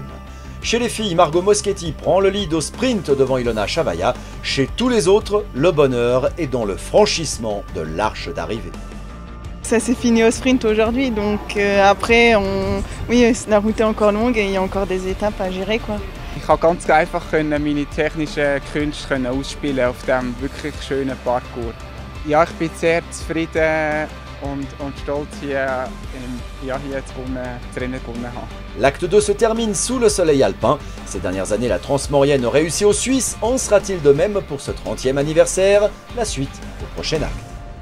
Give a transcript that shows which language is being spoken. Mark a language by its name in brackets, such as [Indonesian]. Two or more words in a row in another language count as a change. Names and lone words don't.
[French] Chez les filles, Margot Moschetti prend le lead au sprint devant Ilona Chavaya. Chez tous les autres, le bonheur est dans le franchissement de l'arche d'arrivée. Ça s'est fini au sprint aujourd'hui, donc après, oui, la route est encore longue et il y a encore des étapes à gérer, quoi. [German] Ich konnte ganz einfach meine technischen Künste ausspielen auf diesem wirklich schönen Parcours. Ja, ich bin sehr zufrieden und stolz, hier das Rennen gewonnen haben. [French] L'acte 2 se termine sous le soleil alpin. Ces dernières années, la Transmaurienne réussit aux Suisses. En sera-t-il de même pour ce 30e anniversaire? La suite au prochain acte.